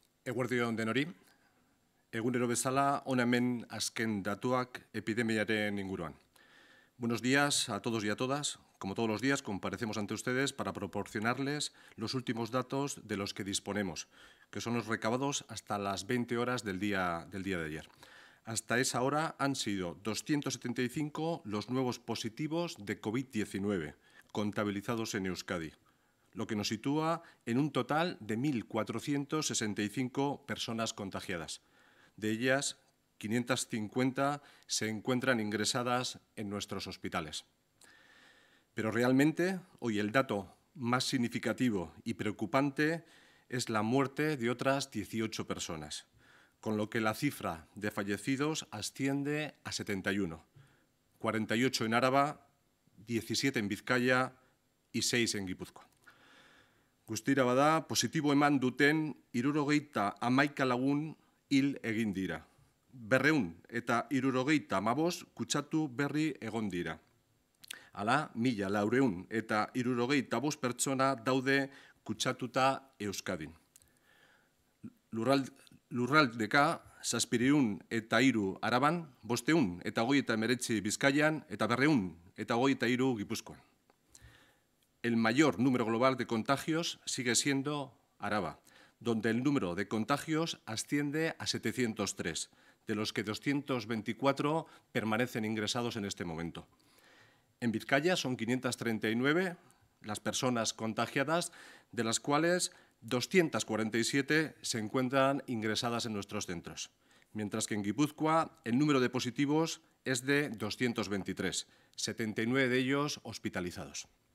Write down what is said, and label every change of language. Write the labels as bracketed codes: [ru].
[eu] Eguerdion denori, egunero bezala hona hemen azken datuak epidemiaren inguruan. [es] Buenos días a todos y a todas. Como todos los días, comparecemos ante ustedes para proporcionarles los últimos datos de los que disponemos, que son los recabados hasta las 20 horas del día de ayer. Hasta esa hora han sido 275 los nuevos positivos de COVID-19 contabilizados en Euskadi, lo que nos sitúa en un total de 1.465 personas contagiadas. De ellas, 550 se encuentran ingresadas en nuestros hospitales. Pero realmente, hoy el dato más significativo y preocupante es la muerte de otras 18 personas, con lo que la cifra de fallecidos asciende a 71, 48 en Áraba, 17 en Vizcaya y 6 en Guipúzcoa. [eu] Guztira bada, positibo eman duten 71 lagun hil egin dira. 275 kutsatu berri egon dira. Hala, 1.475 pertsona daude kutsatuta Euskadin. Lurraldeka, 703 Araban, 529 Bizkaian eta 223 Gipuzkoan. [es] El mayor número global de contagios sigue siendo Araba, donde el número de contagios asciende a 703, de los que 224 permanecen ingresados en este momento. En Vizcaya son 539 las personas contagiadas, de las cuales 247 se encuentran ingresadas en nuestros centros, mientras que en Guipúzcoa el número de positivos es de 223, 79 de ellos hospitalizados.